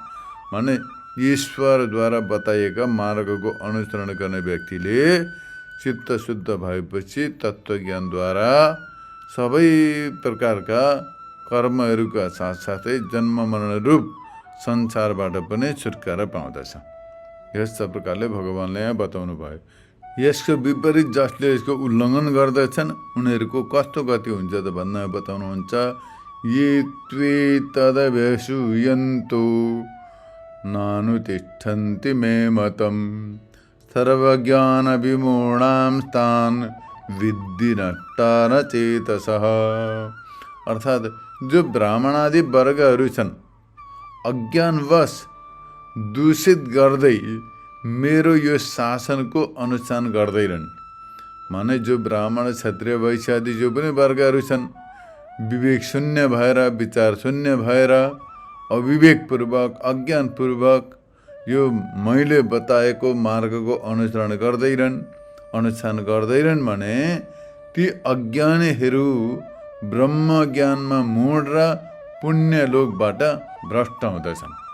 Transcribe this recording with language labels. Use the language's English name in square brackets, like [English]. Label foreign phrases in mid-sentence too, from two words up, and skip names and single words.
[Nepali] माने ईश्वरद्वारा बताइएका मार्गको अनुसरण गर्ने व्यक्तिले चित्त शुद्ध भएपछि तत्त्वज्ञानद्वारा सबै प्रकारका कर्महरूका साथसाथै जन्म मरण रूप संसारबाट पनि छुटकारा पाउँदछ। यस प्रकारले भगवानले यहाँ बताउनु भयो। यसको विपरीत जसले यसको उल्लङ्घन गर्दछन् उनीहरूको कस्तो गति हुन्छ त भन्दा बताउनुहुन्छ। [Sanskrit] ये त्वे तदभ्यसूयन्तो नानुतिष्ठन्ति मे मतम सर्वज्ञान विमूढां तान् विद्धि नष्टा न चेतसः। [Nepali] अर्थात् जो ब्राह्मणादि वर्गहरू छन् अज्ञानवश दूषित गर्दै मेरो यो शासनको अनुष्ठान गर्दैनन्। माने जो ब्राह्मण क्षत्रिय वैश्य आदि जो पनि वर्गहरू छन् विवेक शून्य भएर विचार शून्य भएर अविवेकपूर्वक अज्ञानपूर्वक यो मैले बताएको मार्गको अनुसरण अनुष्ठान गर्दैनन् भने ती अज्ञानीहरू ब्रह्म ज्ञानमा मूढ र पुण्य लोकबाट भ्रष्ट हुँदछन्।